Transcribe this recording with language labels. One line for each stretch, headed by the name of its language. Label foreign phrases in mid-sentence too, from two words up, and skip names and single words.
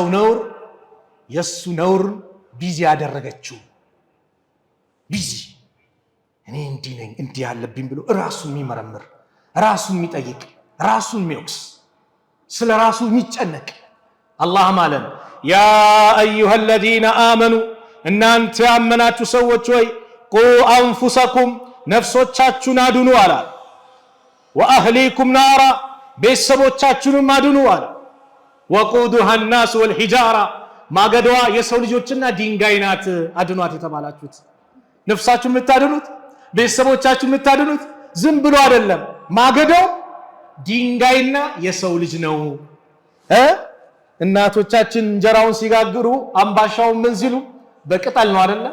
Amharic: ነውር የሱ ነውር ቢዚ ያደረገችው ቢዚ እኔ እንዲህ ነኝ እንዲህ ያለብኝ ብሎ ራሱን የሚመረምር ራሱን የሚጠይቅ ራሱን የሚወቅስ ስለ ራሱ የሚጨነቅ አላህ ማለት
Arabic: يا أيها الذين آمنوا
Amharic: እናንተ ያመናችሁ ሰዎች ሆይ
Arabic: قوا أنفسكم
Amharic: ነፍሶቻችሁን አድኑ አለ።
Arabic: وأهليكم نارا
Amharic: ቤተሰቦቻችሁንም አድኑ አለ።
Arabic: وقودها الناس والحجارة
Amharic: ማገዷ የሰው ልጆችና ድንጋይ ናት። አድኗት የተባላችሁት ነፍሳችሁን የምታድኑት ቤተሰቦቻችሁን የምታድኑት ዝም ብሎ አይደለም። ማገዶ ድንጋይና የሰው ልጅ ነው። እናቶቻችን እንጀራውን ሲጋግሩ አምባሻውን ምን ሲሉ በቅጠል ነው አይደለ?